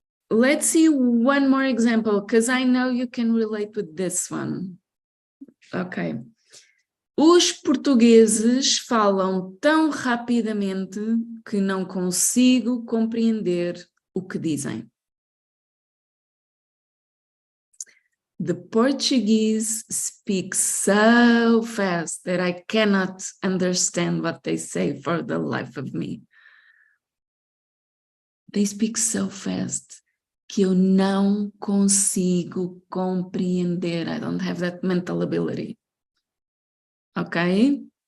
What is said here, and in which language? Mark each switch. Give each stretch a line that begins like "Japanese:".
English: Let's see one more example, because I know you can relate with this one. Okay.
Portuguese: Os portugueses falam tão rapidamente que não consigo compreender o que dizem.
English: The Portuguese speak so fast that I cannot understand what they say for the life of me. They speak so fast
Portuguese: que eu não consigo compreender.
English: I don't have that mental ability. Okay?